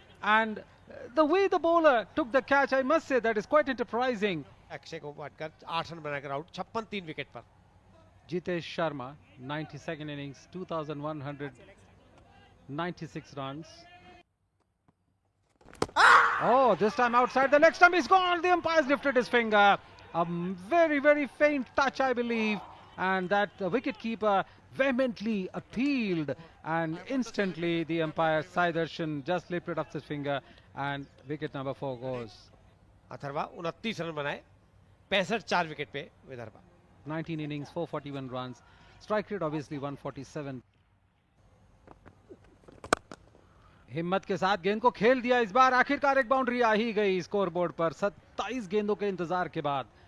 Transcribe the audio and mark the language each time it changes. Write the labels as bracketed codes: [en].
[en] And the way the bowler took the catch, I must say, that is quite enterprising. [hi] Akshay को मारकर 8 run बनाकर out, 56 3 wicket पर। [en] Jitesh Sharma, 92nd innings, 2,196 runs. Oh, this time outside the leg stump is gone. The umpire's lifted his finger. A very, very faint touch, I believe. And that wicketkeeper vehemently appealed. And instantly the umpire, Sai Darshan, just lifted up his finger. And wicket number 4 goes. [hi] Atharva 29 run बनाए, 65 4 wicket पे Vidarbha. [en] 19 innings, 441 runs. Strike rate obviously 147. [hi] हिम्मत के साथ गेंद को खेल दिया इस बार, आखिरकार एक बाउंड्री आ ही गई स्कोर बोर्ड पर 27 गेंदों के इंतजार के बाद।